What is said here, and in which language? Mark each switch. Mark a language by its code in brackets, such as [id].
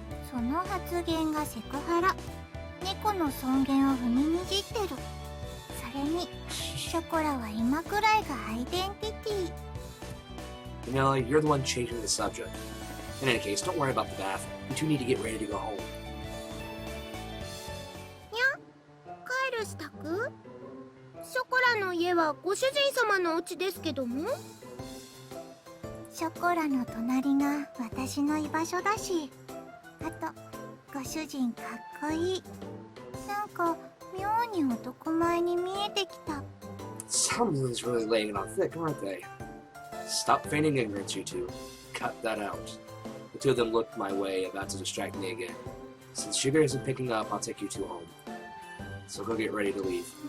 [ja] その発言がセクハラ。猫の尊厳を踏みにじってる。それにショコラは今くらいがアイデンティティ。 [en] You know, you're the one changing the subject. In any case, don't worry about the bath. You two need to get ready to go home. [ja] 帰る支度？ショコラの家はご主人様のお家ですけども。ショコラの隣が私の居場所だし、あとご主人かっこいい。なんか妙に男前に見えてきた。 [en] Someone's really laying it on thick, aren't they? Stop feigning ignorance, you two. Cut that out. The two of them looked my way, about to distract me again. Since Sugar isn't picking up, I'll take you two home. So go get ready to leave.